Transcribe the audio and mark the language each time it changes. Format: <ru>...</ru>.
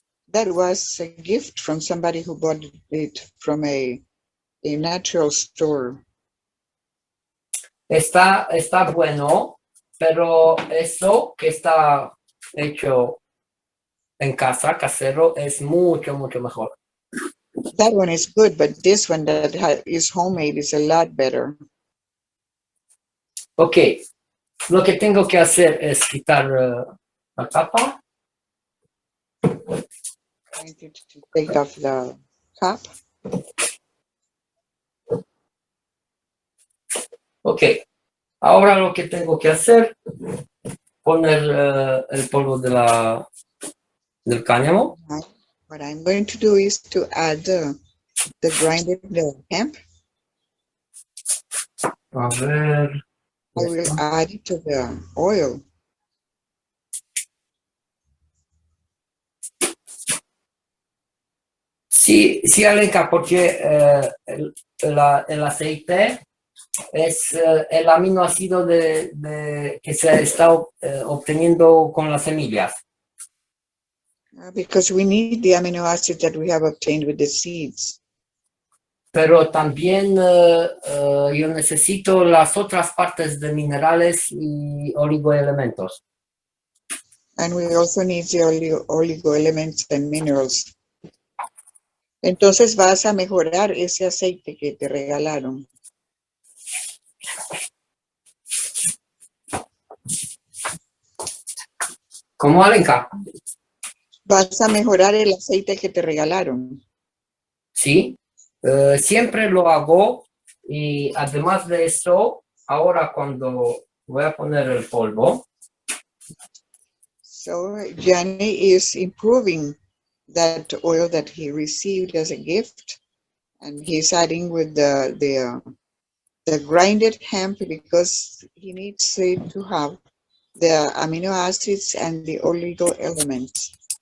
<en>That was a gift from somebody who bought it from a natural store.</en> <es>Está bueno, pero eso que está hecho en casa, casero, es mucho, mucho mejor.</es> <en>That one is good, but this one that is homemade is a lot better.</en> <es>Ok, lo que tengo que hacer es quitar la tapa.</es> <en>Trying to take off the cap.</en> <es>Ok, ahora lo que tengo que hacer, poner el polvo del cáñamo.</es> <en>What I'm going to do is to add the grinded hemp.</en> <es>A ver.</es> <en>I will add it to the oil.</en> <es>Sí, Alenka, porque el aceite es el aminoácido que se está obteniendo con las semillas.</es> <en>Because we need the amino acids that we have obtained with the seeds.</en> <es>Pero también yo necesito las otras partes de minerales y oligoelementos.</es> <en>And we also need the oligoelements and minerals.</en> <es>Entonces vas a mejorar ese aceite que te regalaron. ¿Cómo, Alenka? Vas a mejorar el aceite que te regalaron. Sí, siempre lo hago y además de eso, ahora cuando voy a poner el polvo.</es> <en>So Gianni is improving that oil that he received as a gift, and he's adding with the grinded hemp because he needs it to have the amino acids and the oligo elements.</en>